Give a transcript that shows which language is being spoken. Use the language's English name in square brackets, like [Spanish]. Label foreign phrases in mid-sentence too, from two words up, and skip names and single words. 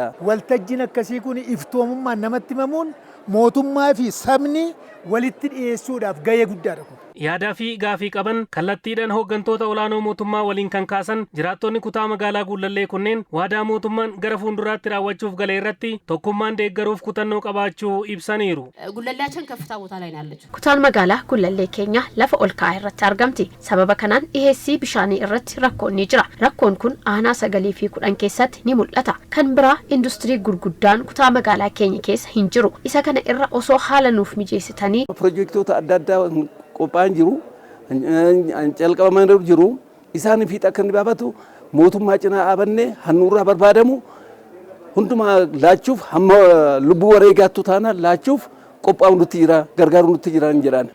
[Oromo] Waltajjiin akkasii kun iftoomummaan namatti himamuun mootummaa fi sabni walitti dhiyeessuudhaaf gahee guddaadha. Yaadaa fi gaafii qaban kallattiidhaan hooggantoota olaanoo mootummaa waliin kan kaasan jiraattonni kutaa magaalaa Gullallee kunneen waadaa mootummaan gara fuulduraatti raawwachuuf galee irratti tokkummaan deeggaruuf kutannoo qabaachuu ibsaniiru. [Amharic] Gullalleechen ከፍታ ቦታ ላይ ነው ያለችው. [Oromo] Kutaan magaalaa Gullallee keenya lafa ol ka'aa irratti argamti. Sababa kanaan dhiheessii bishaanii irratti rakkoon ni jira. Rakkoon kun aanaa 9 fi 10 keessatti ni mul'ata. Kan biraa industirii gurguddaan kutaa magaalaa keenya keessa hin jiru. Isa kana irra osoo haala nuuf mijeessitanii piroojeektoota adda addaa qophaan jiru calqabaman jiru isaan fi akka inni baafatu mootummaa cinaa dhaabannee hannuurraa barbaadamu hundumaa laachuuf hamma lubbuu wareegaattu taana laachuuf qophaa'u nutti jira gargaaru nutti jira jedhan.